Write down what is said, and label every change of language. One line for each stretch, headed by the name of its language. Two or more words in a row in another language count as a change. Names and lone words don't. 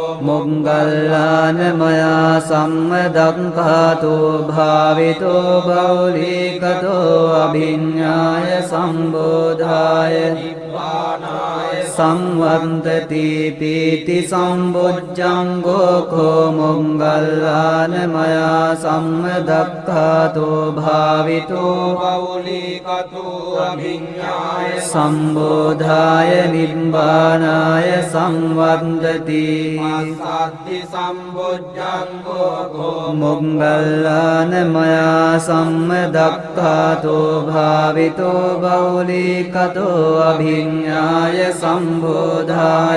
Pali: මොග්ගල්ලාන මයා සම්මදක්ඛාතෝ භාවිතෝ බහුලීකතෝ අභිඤ්ඤාය සම්බෝධාය නිබ්බානාය සංවත්තති පීති සම්බොජ්ජංගෝ කෝ මොංගල්ලාන මයා සම්මදක්ඛාතෝ භාවිතෝ බෞලිකතෝ අභිඤ්ඤාය සම්බෝධාය නිබ්බානාය සංවත්තති සත්ති සම්බොජ්ජංගෝ කෝ මොංගල්ලාන මයා සම්මදක්ඛාතෝ භාවිතෝ බෞලිකතෝ අභිඤ්ඤාය සම්බෝධාය